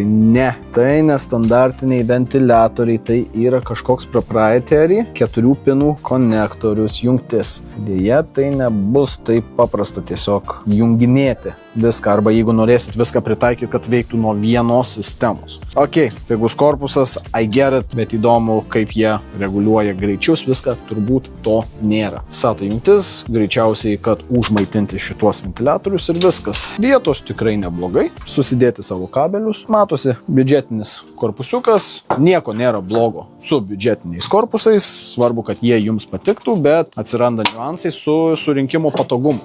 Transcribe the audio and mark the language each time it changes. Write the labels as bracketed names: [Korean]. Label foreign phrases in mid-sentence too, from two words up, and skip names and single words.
[Lithuanian] Ne, tai nestandartiniai ventiliatoriai, tai yra kažkoks proprietary 4 pinų konektorius, jungtis. Deja, tai nebus taip paprasta tiesiog junginėti viską, arba jeigu norėsit viską pritaikyti, kad veiktų nuo vienos sistemos. Ok, pigus korpusas, [English] I get it, [Lithuanian] bet įdomu, kaip jie reguliuoja greičius, viską turbūt to nėra. SATA jungtis, greičiausiai, kad užmaitinti šituos ventiliatorius ir viskas. Vietos tikrai neblogai, susidėti savo kabelius, matosi biudžetinis korpusiukas, nieko nėra blogo su biudžetiniais korpusais, svarbu, kad jie jums patiktų, bet atsiranda niuansai su surinkimo patogumu.